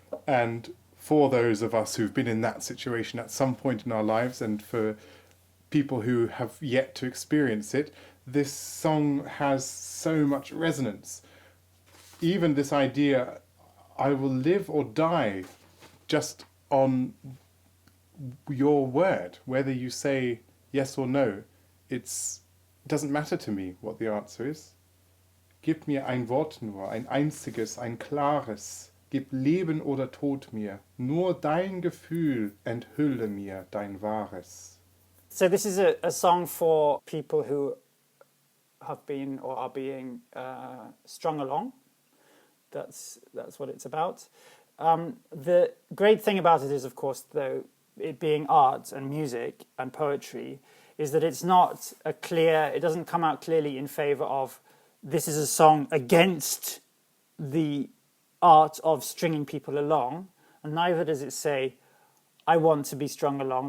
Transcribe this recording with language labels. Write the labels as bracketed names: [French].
[English] And for those of us who've been in that situation at some point in our lives, and for people who have yet to experience it, this song has so much resonance. Even this idea, I will live or die just on your word. Whether you say yes or no, it doesn't matter to me what the answer is. [German] Gib mir ein Wort nur, ein einziges, ein klares. Gib Leben oder Tod mir, nur dein Gefühl enthülle mir dein Wahres. [English] So this is a song for people who have been or are being strung along. That's what it's about. The great thing about it is, of course, though, it being art and music and poetry, is that it's not it doesn't come out clearly in favour of this is a song against the art of stringing people along, and neither does it say I want to be strung along.